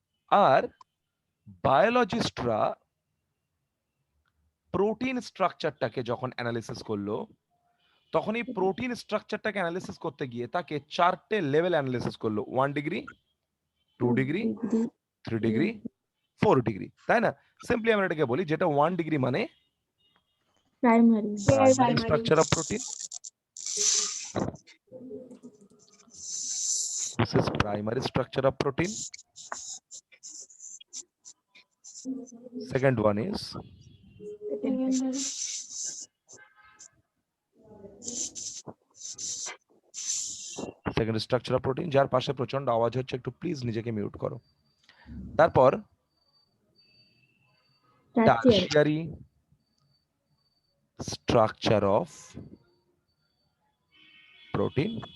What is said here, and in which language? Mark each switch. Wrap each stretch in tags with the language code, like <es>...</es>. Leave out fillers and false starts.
<bn>আর বায়োলজিস্টরা protein স্ট্রাকচারটাকে যখন analysis করলো, তখন এই প্রোটিন স্ট্রাকচারটাকে অ্যানালিসিস করতে গিয়ে তাকে 4টে লেভেল অ্যানালিসিস করলো, 1 ডিগ্রি, 2 ডিগ্রি, 3 ডিগ্রি, 4 ডিগ্রি, তাই না? সিম্পলি আমরা এটাকে বলি, যেটা 1 ডিগ্রি মানে primary.</bn> <en>primary structure of protein. This is primary structure of protein. Second one is second structure of protein.</en> <bn>যার পাশে প্রচন্ড আওয়াজ হচ্ছে, একটু প্লিজ নিজেকে মিউট করো।</bn> <en>তারপর tertiary structure of protein.</en>